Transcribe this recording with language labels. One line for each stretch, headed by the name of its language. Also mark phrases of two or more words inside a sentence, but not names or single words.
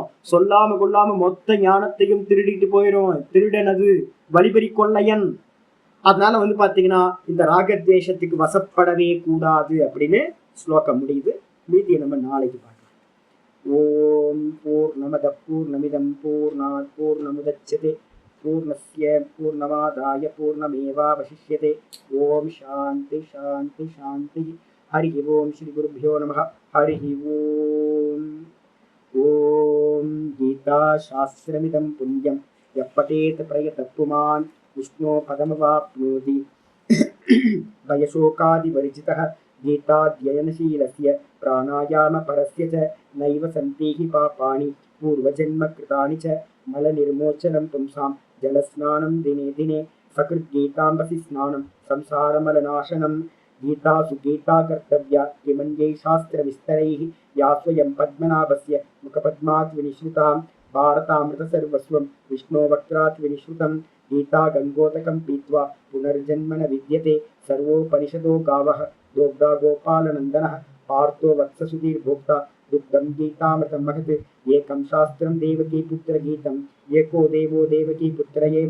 Tamil: சொல்லாம கொள்ளாம மொத்த ஞானத்தையும் திருடிட்டு போயிடும். திருடன் அது, வழிபறி கொள்ளையன். அதனால வந்து பாத்தீங்கன்னா இந்த ராகத்வேஷத்துக்கு வசப்படவே கூடாது அப்படின்னு ஸ்லோகம் முடியுது. மீதியை நம்ம நாளைக்கு பார்க்கலாம்.
Sanskrit: ॐ पूर्णमदः पूर्णमिदं पूर्णात् पूर्णमुदच्यते पूर्णस्य पूर्णमादाय पूर्णमेवावशिष्यते. ॐ शान्तिः शान्तिः शान्तिः. हरि ॐ। श्री गुरुभ्यो नमः. हरि ॐ. ॐ गीता शास्त्रमिदं पुण्यं यः पठेत् प्रयतः पुमान् विष्णोः पदमवाप्नोति. भयशोकादिवर्जितः गीताध्ययनशीलस्य प्राणायाम परस्य च नैव सन्तीह पापानि पूर्वजन्म कृतानि च मलनिर्मोचनं पुंसां जलस्नानं दिने दिने सकृद् गीताम्भसि स्नानं संसारमलनाशनम्. गीता सुगीता कर्तव्या किमन्यैः शास्त्र विस्तरैः या स्वयं पद्मनाभस्य मुखपद्माद् विनिःसृता भारतामृत सर्वस्वं विष्णोः वक्त्राद् विनिःसृतम्. गीता गंगोदकं पीत्वा पुनर्जन्म न विद्यते. सर्वोपनिषदो गावः दोग्धा गोपालनन्दनः पार्थो वत्ससुधीर्भोक्ता दुग्धं गीतामृतं महत्. एकं शास्त्रं देवकी पुत्रगीतम् एको देवो देवकी पुत्र एव.